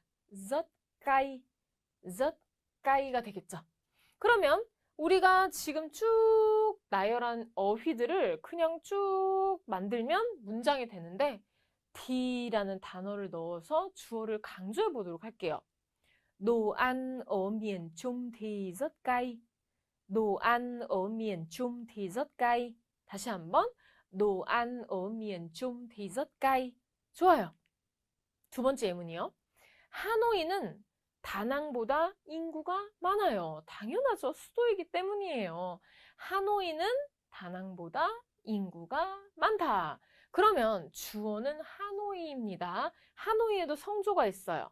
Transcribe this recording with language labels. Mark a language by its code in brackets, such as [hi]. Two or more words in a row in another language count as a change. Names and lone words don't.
[ko] 젓가이, 젓가이가 되겠죠. 그러면 우리가 지금 쭉 나열한 어휘들을 그냥 쭉 만들면 문장이 되는데 D라는 단어를 넣어서 주어를 강조해 보도록 할게요. [vi] đồ ăn ở miền Trung thì rất cay. đồ ăn ở miền Trung thì rất cay. [ko] 다시 한번. [vi] đồ ăn ở miền Trung thì rất cay. [ko] 좋아요. 두 번째 예문이요. 하노이는 다낭보다 인구가 많아요. 당연하죠. 수도이기 때문이에요. 하노이는 다낭보다 인구가 많다. 그러면 주어는 하노이입니다. 하노이에도 성조가 있어요.